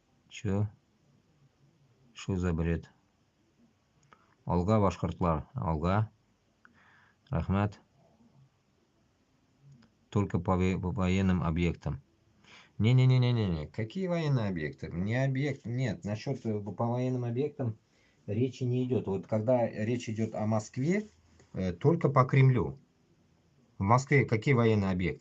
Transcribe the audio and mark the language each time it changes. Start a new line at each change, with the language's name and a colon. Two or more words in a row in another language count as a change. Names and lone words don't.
Russian: Чё? Что за бред?
Tatar: Алга, башкортлар, алга. Рахмат.
Russian: Только по военным объектам. Не-не-не-не-не. Какие военные объекты? Не объект, нет. Насчет по военным объектам речи не идет. Вот когда речь идет о Москве, только по Кремлю. В Москве какие военные объекты?